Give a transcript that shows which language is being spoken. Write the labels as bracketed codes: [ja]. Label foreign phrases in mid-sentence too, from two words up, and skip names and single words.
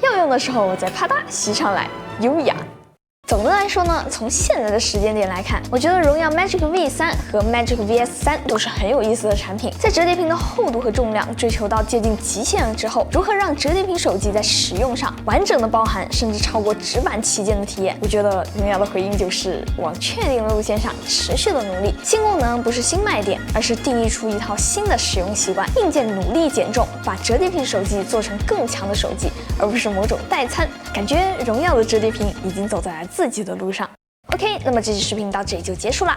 [zh] 要用的時候再啪嗒吸上來，優雅。总的来說呢，從現在的時間點來看，我覺得榮耀 Magic V3 和 Magic VS3 都是很有意思的產品。在折疊屏的厚度和重量追求到接近極限了之後，如何讓折疊屏手機在使用上完整的包含甚至超過直板旗艦的體驗？我覺得榮耀的回應就是往確定的路線上持續的努力。新功能不是新賣點，而是定義出一套新的使用習慣。硬件努力減重，把折疊屏手機做成更強的手機，而不是某種代餐。感覺榮耀的折疊屏已經走在了自己的路上。OK， 那麼這期視頻到這裡就結束了。